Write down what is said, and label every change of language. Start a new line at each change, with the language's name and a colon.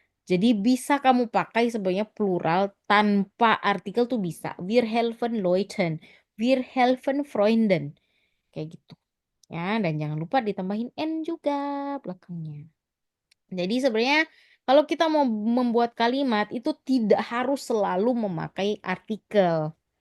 Indonesian: Jadi bisa kamu pakai sebenarnya plural tanpa artikel tuh bisa.
German: Wir helfen Leuten, wir helfen Freunden.
Indonesian: Kayak gitu. Ya, dan jangan lupa ditambahin N juga belakangnya. Jadi sebenarnya kalau kita mau membuat kalimat itu tidak harus selalu memakai artikel.